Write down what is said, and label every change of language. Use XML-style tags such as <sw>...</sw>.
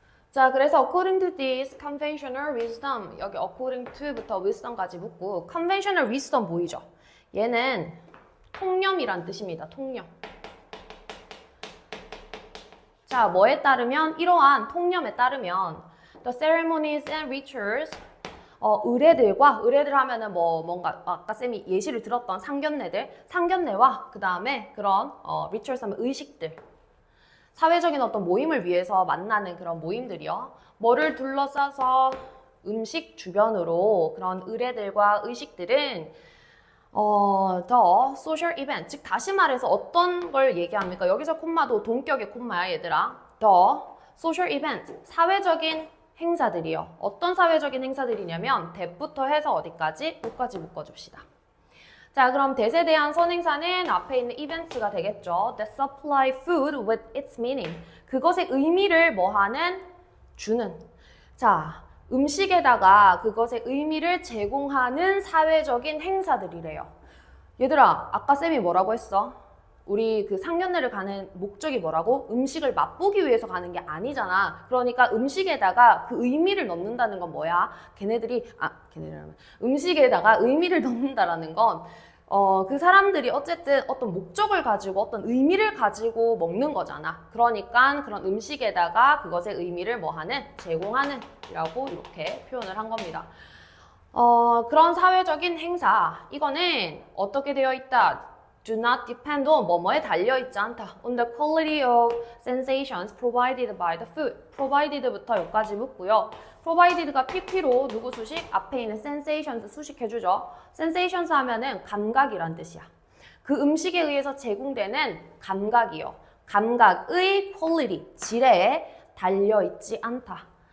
<ko>자, 그래서</ko> <en>according to this conventional wisdom,</en> <ko>여기 according to부터 wisdom까지 붙고 conventional wisdom 보이죠? 얘는 통념이란 뜻입니다. 통념. 자, 뭐에 따르면 이러한 통념에 따르면</ko> <en>the ceremonies and rituals</en> <ko>의례들 하면은 뭔가 아까 쌤이 예시를 들었던 상견례와 그 다음에 그런 rituals 하면 의식들, 사회적인 어떤 모임을 위해서 만나는 그런 모임들이요. 뭐를 둘러싸서 음식 주변으로 그런 의례들과 의식들은</ko> <en>the social event,</en> <ko>즉 다시 말해서 어떤 걸 얘기합니까? 여기서 콤마도 동격의 콤마야 얘들아. the social event, 사회적인 행사들이요. 어떤 사회적인 행사들이냐면 that부터 해서 어디까지? 여기까지 묶어줍시다. 자, 그럼 that에 대한 선행사는 앞에 있는 events가 되겠죠.</ko> <en>that supply food with its meaning.</en> <ko>그것의 의미를 뭐하는? 주는. 자, 음식에다가 그것의 의미를 제공하는 사회적인 행사들이래요. 얘들아, 아까 쌤이 뭐라고 했어? 우리 그 상견례를 가는 목적이 뭐라고? 음식을 맛보기 위해서 가는 게 아니잖아. 그러니까 음식에다가 그 의미를 넣는다는 건 뭐야? 걔네들이라면 음식에다가 의미를 넣는다라는 건 그 사람들이 어쨌든 어떤 목적을 가지고 어떤 의미를 가지고 먹는 거잖아. 그러니까 그런 음식에다가 그것의 의미를 뭐하는? 제공하는 이라고 이렇게 표현을 한 겁니다. 그런 사회적인 행사, 이거는 어떻게 되어 있다?</ko> <en>Do not depend on</en> <ko>뭐뭐에 달려있지 않다.</ko> <en>On the quality of sensations provided by the food.</en> <ko>provided부터 여기까지 묻고요. provided가 pp로 누구 수식? 앞에 있는 sensations 수식해주죠. sensations 하면은 감각이란 뜻이야. 그 음식에 의해서 제공되는 감각이요. 감각의 quality, 질에 달려있지 않다.</ko>